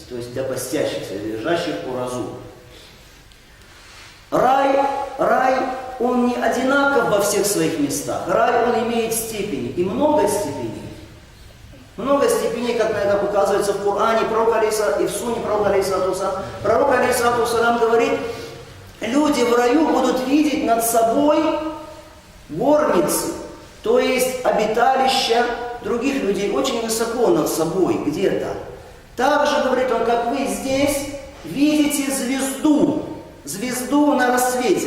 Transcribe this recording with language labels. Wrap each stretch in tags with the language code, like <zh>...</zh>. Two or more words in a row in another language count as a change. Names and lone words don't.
<ru>То есть для постящихся, лежащих по разу. Рай, он не одинаков во всех своих местах. Рай, он имеет степени, и много степеней. Много степеней, как на это указывается в Коране, и в Суне пророка</ru> <ar>عليه الصلاة والسلام.</ar> <ru>Пророк</ru> <ar>عليه الصلاة والسلام</ar> <ru>говорит, люди в раю будут видеть над собой горницы, то есть обиталища других людей, очень высоко над собой, где-то. Также, говорит он, как вы здесь видите звезду на рассвете.</ru>